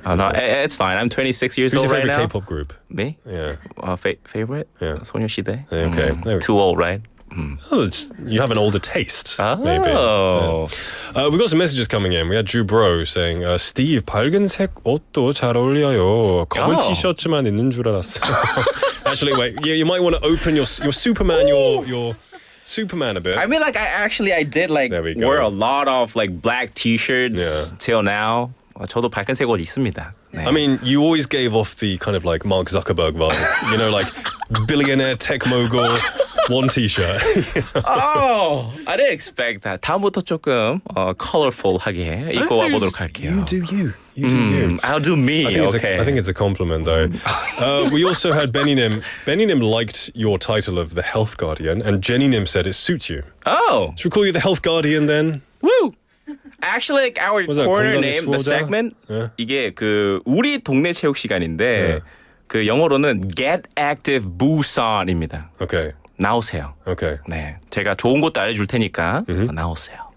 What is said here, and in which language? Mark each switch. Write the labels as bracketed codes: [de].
[en] Oh, no, it's fine. I'm 26 years Who's old your right favorite now. K-pop group? Me? Yeah. Favorite? Yeah. [ko] 소녀시대. [en] Okay. Too old, right? Oh, you have an older taste, maybe. Oh. We've got some messages coming in. We had Drew Bro saying, Steve, [ko] 밝은색 옷도 잘 어울려요. 검은 티셔츠만 있는 줄 알았어요. [en] Actually, wait. You might want to open your Superman, your Superman a bit. I mean, like, I did, like, wear a lot of, like, black t-shirts till now. [ko] 저도 밝은색 옷 있습니다. 네. [en] I mean, you always gave off the kind of like Mark Zuckerberg vibe. You know, like billionaire tech mogul, one t-shirt. You know? Oh, I didn't expect that. [ko] 다음부터 조금 colorful하게 입고 와보도록 할게요. [en] You do you. You do you. I'll do me. I think it's a compliment, though. We also had Benny Nim. Benny Nim liked your title of the Health Guardian, and Jenny Nim said it suits you. Oh. Should we call you the Health Guardian then? Woo! Actually, like, our corner name, the segment, [ko] 이게 그 우리 동네 체육 시간인데 그 영어로는 Get Active Busan입니다. [en] Okay. [ko] 나오세요. [en] Okay. [ko] 네, 제가 좋은 것도 알려줄 테니까 나오세요.